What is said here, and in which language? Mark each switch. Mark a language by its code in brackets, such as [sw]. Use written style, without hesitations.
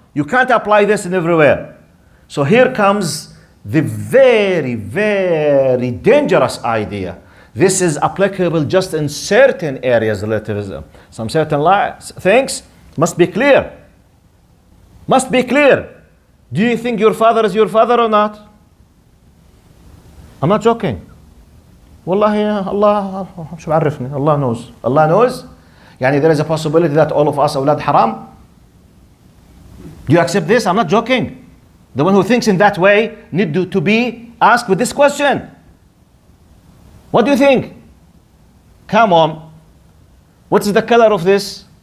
[en] You can't apply this in everywhere. So here comes the very, very dangerous idea. This is applicable just in certain areas of relativism. Some certain things must be clear. Must be clear. Do you think your father is your father or not? I'm not joking. [ar] والله Allah شو بعرفني. [en] Allah knows. Allah knows. يعني there is a possibility that all of us [ar] أولاد haram. [en] Do you accept this? I'm not joking. The one who thinks in that way need to be asked with this question. What do you think? Come on. What's the color of this?